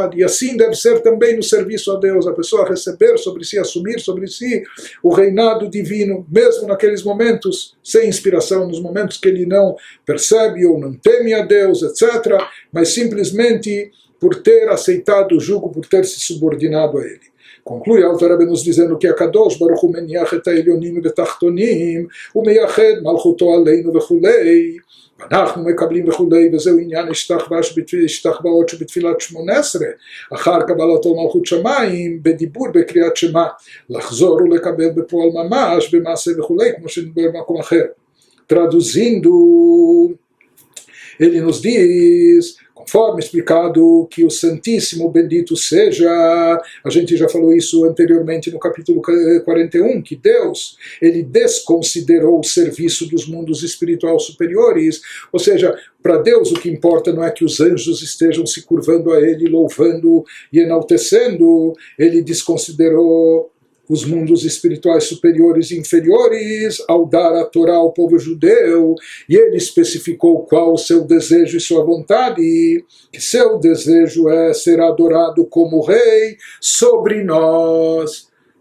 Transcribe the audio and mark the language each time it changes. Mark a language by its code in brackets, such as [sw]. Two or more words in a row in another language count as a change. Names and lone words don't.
[pt] E assim deve ser também no serviço a Deus, a pessoa receber sobre si, assumir sobre si o reinado divino, mesmo naqueles momentos sem inspiração, nos momentos que ele não percebe ou não teme a Deus, etc., mas simplesmente por ter aceitado o jugo, por ter se subordinado a ele. Conclui a Alter Rebbe nos dizendo que a [he] קדוש ברוך הוא מניח את העליונים והתחתונים ומייחד מלכותו עלינו וכולי ואנחנו מקבלים וכולי, וזהו עניין השתחוואות שבתפילת 18, אחר קבלתו מלכות שמיים, בדיבור בקריאת שמע, לחזור ולקבל בפועל ממש, במעשה וכולי, כמו שנדבר במקום אחר. [pt] Traduzindo, ele nos diz, conforme explicado, que o Santíssimo bendito seja, a gente já falou isso anteriormente no capítulo 41, que Deus, ele desconsiderou o serviço dos mundos espirituais superiores, ou seja, para Deus o que importa não é que os anjos estejam se curvando a ele, louvando e enaltecendo, ele desconsiderou os mundos espirituais superiores e inferiores ao dar a Torá ao povo judeu, e ele especificou qual o seu desejo e sua vontade, que seu desejo é ser adorado como rei sobre nós.